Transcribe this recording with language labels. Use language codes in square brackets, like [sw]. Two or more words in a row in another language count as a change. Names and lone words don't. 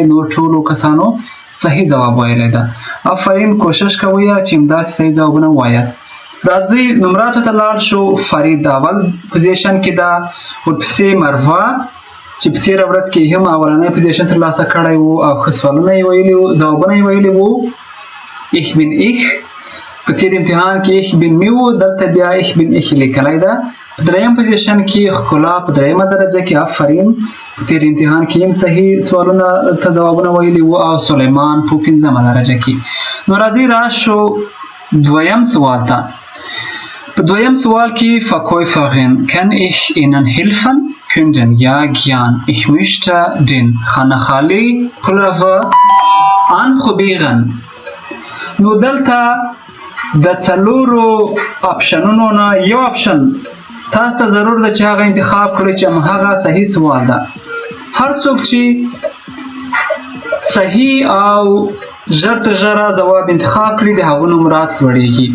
[ps] نور ټولو کسانو صحیح ځواب ویلی ده. آفرین کوشش کوئ چې همداسې صحیح ځوابونه ووایاست. راځئ نمراتو ته لاړ شو. فرید اول پوزیشن کې ده. ورپسې مروه چې په تېره ورځ کې هم اولنی پوزیشن ترلاسه کړی و او ښه سوالونه یې ویلي وو ځوابونه یې ویلي وو. [de] ich bin ich [ps] په تېر امتحان کې [de] ich bin [ps] مې و. دلته بیا [de] ich bin ich [ps] لیکلی ده. په 3م پوزیشن کې ښکلا په 3مه درجه کې. آفرین په تېر امتحان کې هم صحیح سوالونه ته ځوابونه ویلي وو او سلیمان په 5مه درجه کې. نو راځئ راشو 2م سوال ته. په 2م سوال کې [de] Verkäuferin kann ich Ihnen helfen? Kunden ja gern. Ich möchte den [ps] خانه خالی [de] Pullover anprobieren. [ps] نو دلته د 4 اپشنونو نه یو اپشن تاسو ته ضرور ده چې هغه انتخاب کړئ چې هغه صحیح سوال ده. هر څوک چې صحیح او ژر تر ژره ځواب انتخاب کړي د هغو نمرات لوړیږي.